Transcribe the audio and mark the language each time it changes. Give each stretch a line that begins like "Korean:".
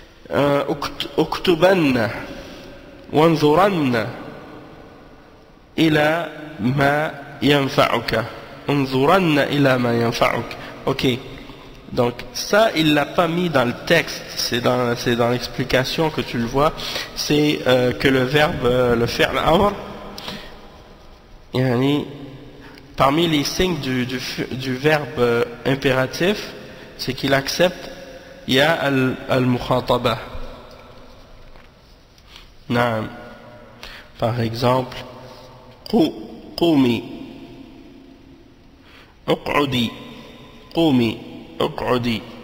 Arabic: اكتبن وانظرن إلى ما ينفعك. انظرن إلى ما ينفعك. Ok.
French: Donc ça, il l'a pas mis dans le texte. C'est dans l'explication que tu le vois. C'est que le verbe, le fi'l amr, yani, parmi les signes du verbe impératif, c'est qu'il accepte il y a al-mukhataba.
Arabic: Naam.
French: Par exemple,
Arabic: قومي اقعدي قومي اقعدي.